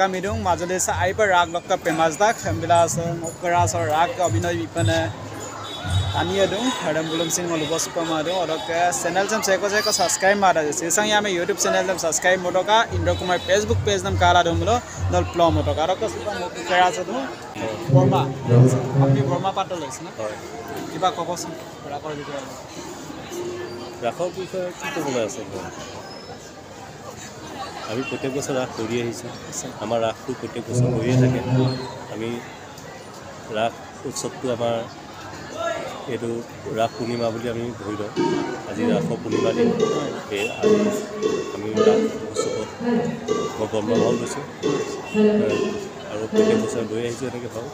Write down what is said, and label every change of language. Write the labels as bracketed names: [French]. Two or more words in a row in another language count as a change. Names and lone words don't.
[Mising] Midung Majoli se aipa rag lokka pemasdak bila se ngokra so rag abinoy bipane aniya dung hadam bulum sin molu bosupa madu odoke channel jam seko subscribe mara sisang yame YouTube channel jam subscribe modoka Indra Kumar Facebook page nam kala dumlo nol plom modoka aroko sipa ngokra so du Burma apni Burma patol is na [Assamese] কিবা কবছন ৰাখৰ বিষয়ে ৰাখৰ বিষয়ে কি ক'বলৈ আছে আমি প্ৰত্যেক বছৰ ৰাখ কৰি আহিছোঁ আমাৰ ৰাখটো প্ৰত্যেক বছৰ হৈয়ে থাকে আমি ৰাখ উৎসৱটো আমাৰ এইটো ৰাখ পূৰ্ণিমা বুলি আমি ধৰি লওঁ আজি ৰাখৰ পূৰ্ণিমা দিন এই আজি আমি ৰাখ উৎসৱত মই বৰ্মভাও লৈছোঁ আৰু প্ৰত্যেক বছৰ লৈ আহিছোঁ এনেকৈ ভাবোঁ